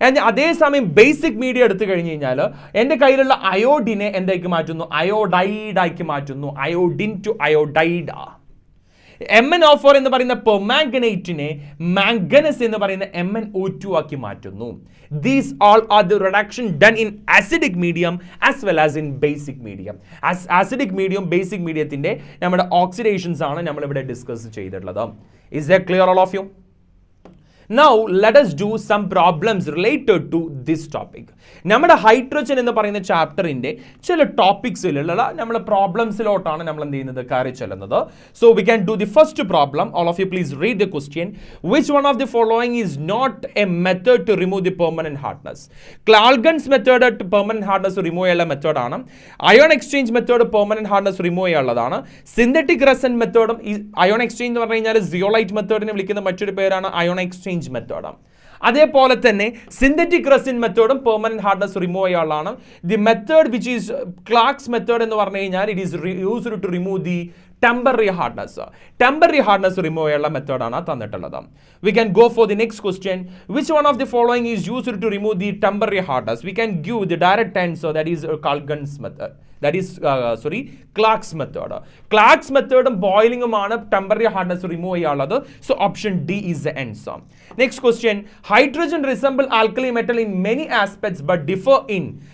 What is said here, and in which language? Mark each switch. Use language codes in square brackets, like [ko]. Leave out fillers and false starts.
[ml] അതേസമയം basic media എടുത്തു കഴിഞ്ഞ് കഴിഞ്ഞാൽ എൻ്റെ കയ്യിലുള്ള അയോഡിനെ എന്താക്കി മാറ്റുന്നു? അയോഡൈഡ് ആക്കി മാറ്റുന്നു. Iodine to iodide. MnO4 എന്ന് പറയുന്ന പെർമാംഗനേറ്റിനെ മാംഗനസ് എന്ന് പറയുന്ന MnO2 ആക്കി മാറ്റുന്നു. [en] These all are the reduction done in acidic medium as well as in basic medium. [ml] Acidic medium, basic mediumത്തിന്റെ നമ്മുടെ ഓക്സിഡേഷൻസ് ആണ് നമ്മൾ ഇവിടെ ഡിസ്കസ് ചെയ്തിട്ടുള്ളത്. [en] Is that clear all of you? Now let us do some problems related to this topic. [ml] നമ്മുടെ hydrogen എന്ന് പറയുന്ന ചാപ്റ്ററിന്റെ ചില ടോപ്പിക്സിലുള്ള നമ്മുടെ പ്രോബ്ലംസിലോട്ടാണ് നമ്മൾ എന്ത് ചെയ്യുന്നത്? കയറി ചെല്ലുന്നത്. [en] So we can do the first problem. All of you please read the question. Which one of the following is not a method to remove the permanent hardness? [ml] ക്ലാൽഗൻസ് method permanent hardness remove ചെയ്യാനുള്ള മെത്തേഡാണ്. Ion exchange method permanent hardness remove ചെയ്യാനുള്ളതാണ്. Synthetic റെസന്റ് മെത്തേഡും ion exchange എന്ന് പറഞ്ഞു കഴിഞ്ഞാൽ zeolite മെത്തേഡിനെ വിളിക്കുന്ന മറ്റൊരു പേരാണ് ion exchange method. അതേപോലെ തന്നെ synthetic resin മെത്തേഡും permanent hardness remove ചെയ്യാനുള്ളതാണ്. [en] the method which is Clark's method [ml] എന്ന് പറഞ്ഞു കഴിഞ്ഞാൽ [en] It is used to remove the temporary hardness. [ml] Temporary hardness remove ചെയ്യാനുള്ള മെത്തേഡാണ് തന്നിട്ടുള്ളത്. [en] We can go for the next question. Which one of the following is used to remove the temporary hardness? We can give the direct answer, that is Kalgan's method. That is Clark's method. Clark's method boiling temporary hardness remove cheyyallathu. So option D is the answer. Next question. Hydrogen resemble alkali metal in many aspects but differ in.